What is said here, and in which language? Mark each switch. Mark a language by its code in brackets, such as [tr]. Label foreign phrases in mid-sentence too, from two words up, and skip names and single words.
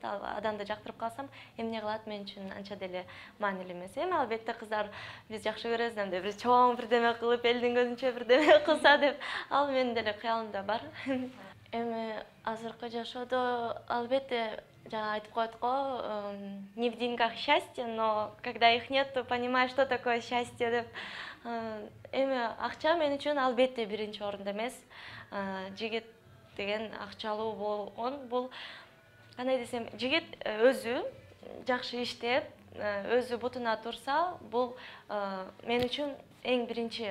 [ky] Адамды жактырып калсам, эмне кылат мен үчүн анча деле маанилүү эмес. Эми албетте кыздар биз жакшы көрөбүз, анда бир чоң бирдеме кылып, элдин көзүнчө бирдеме кылса деп, ал менин деле кыялымда бар. Эми азыркы жашоодо албетте жана айтып коет го, [ru] не в деньгах счастье, но когда их нет, то понимаешь, что такое счастье деп. [ky] Эми акча мен үчүн албетте биринчи орунда эмес. Жигит деген акчалуу болгон, бул кандай десем, жигит өзү жакшы иштеп, өзү бутуна турса, бул мен үчүн эң биринчи.